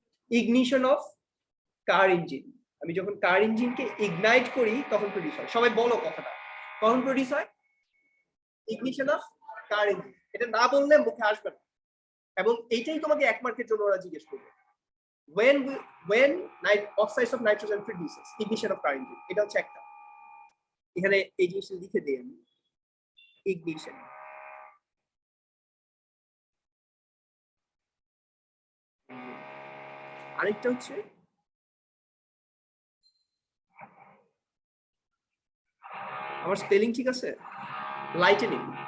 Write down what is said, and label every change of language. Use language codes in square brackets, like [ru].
[en] Ignition of car engine. [bn] আমি যখন কার ইঞ্জিনকে ignite করি তখন প্রডিউস হয়। সবাই বলো কথাটা, কখন প্রডিউস হয়? [en] Ignition of car engine. [bn] এটা না বললে মুখে আসবে না, এবং এইটাই তোমাকে 1 মার্কের জন্য ওরা জিজ্ঞেস করবে। [en] when oxides of nitrogen produces ignition of car engine, [bn] এটা হচ্ছে একটা। এখানে এই জিনিসটা লিখে দেই আমি, ইগনিশন। আরেকটা হচ্ছে আমার স্পেলিং ঠিক আছে? লাইটেনিং।